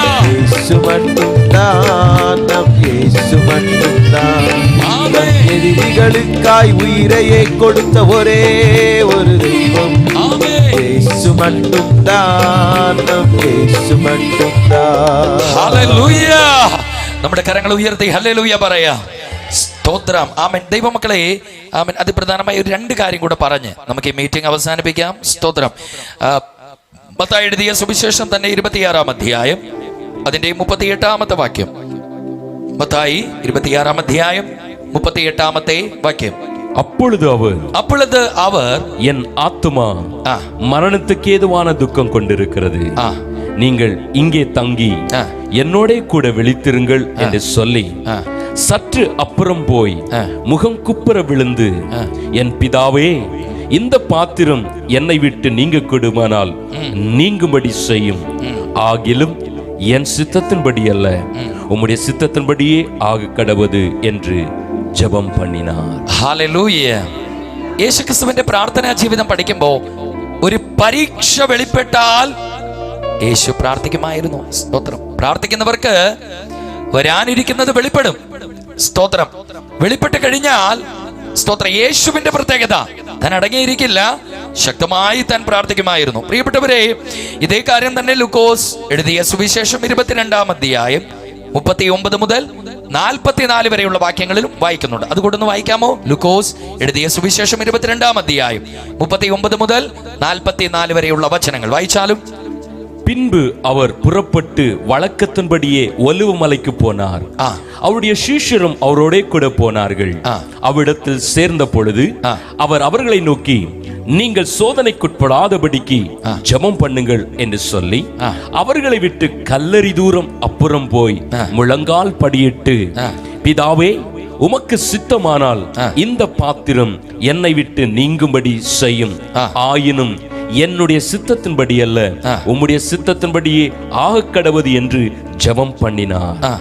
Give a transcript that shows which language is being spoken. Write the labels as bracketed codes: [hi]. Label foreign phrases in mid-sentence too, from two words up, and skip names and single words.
[ta] இயேசு மட்டும்தான், நம் இயேசு மட்டும்தான். தன் எதிரிகளுக்காய் உயிரையே கொடுத்த ஒரே ஒரு தெய்வம். ஆமென். இயேசு மட்டும்தான், நம் இயேசு மட்டும்தான். [ml] ഹല്ലേലൂയ. നമ്മുടെ കരങ്ങൾ ഉയർത്തി ഹല്ലേലൂയ പറയാം. സ്തോത്രം. ആമേൻ. ദൈവമക്കളെ, ആമേൻ. അതിപ്രധാനമായ ഒരു രണ്ട് കാര്യം കൂടെ പറഞ്ഞ് നമുക്ക് ഈ മീറ്റിംഗ് അവസാനിപ്പിക്കാം. സ്തോത്രം. മത്തായി എഴുതിയ സുവിശേഷം തന്നെ 26-ാം അധ്യായം അതിന്റെ 38-ാമത്തെ വാക്യം. മത്തായി 26-ാം അധ്യായം 38-ാമത്തെ വാക്യം. [ta] அப்பொழுது அவர் என் ஆத்துமா மரணத்துக்கு ஏதுவான துக்கம் கொண்டிருக்கிறது, நீங்கள் இங்கே தங்கி என்னோட கூட விழித்திருங்கள் என்று சொல்லி சற்று அப்புறம் போய் முகம் குப்புற விழுந்து, என் பிதாவே, இந்த பாத்திரம் என்னை விட்டு நீங்க கூடுமானால் நீங்கும்படி செய்யும், ஆகிலும் என் சித்தத்தின்படி அல்ல, உம்முடைய சித்தத்தின்படியே ஆக கடவது என்று ஜெபம் பண்ணினார். [ml] ഹല്ലേലൂയ. യേശുക്രിസ്തുവിന്റെ പ്രാർത്ഥനാ ജീവിതം പഠിക്കുമ്പോൾ ഒരു പരീക്ഷ വെളിപ്പെട്ടാൽ യേശു പ്രാർത്ഥിക്കുമായിരുന്നു. സ്തോത്രം. പ്രാർത്ഥിക്കുന്നവർക്ക് വരാനിരിക്കുന്നത് വെളിപ്പെടും. സ്തോത്രം. വെളിപ്പെട്ട് കഴിഞ്ഞാൽ സ്തോത്രം, യേശുവിന്റെ പ്രത്യേകത, താൻ അടങ്ങിയിരിക്കില്ല, ശക്തമായി താൻ പ്രാർത്ഥിക്കുമായിരുന്നു. പ്രിയപ്പെട്ടവരെ, ഇതേ കാര്യം തന്നെ ലൂക്കോസ് എഴുതിയ സുവിശേഷം 22-ാം അധ്യായം 39 മുതൽ 44 വരെയുള്ള വാക്യങ്ങളിലും വായിക്കുന്നുണ്ട്. അതുകൊണ്ടൊന്ന് വായിക്കാമോ? ലൂക്കോസ് എഴുതിയ സുവിശേഷം 22-ാം അധ്യായം 39 മുതൽ 44 വരെയുള്ള വചനങ്ങൾ വായിച്ചാലും. [ta] பின்பு அவர் புறப்பட்டு வழக்கத்தின்படியே ஒலிவ மலைக்கு போனார். அவருடைய சீஷரும் அவரோட கூட போனார்கள். அவ்விடத்தில் சேர்ந்த பொழுது அவர் அவர்களை நோக்கி, நீங்கள் சோதனைக்குட்படாதபடிக்கு ஜெபம் பண்ணுங்கள் என்று சொல்லி அவர்களை விட்டு கல்லறி தூரம் அப்புறம் போய் முழங்கால் படியிட்டு, பிதாவே, உமக்கு சித்தமானால் இந்த பாத்திரம் என்னை விட்டு நீங்கும்படி செய்யும், ஆயினும் என்னுடைய சித்தத்தின்படி அல்ல, உம்முடைய சித்தத்தின்படியே ஆக கடவது என்று ஜெபம் பண்ணினார்.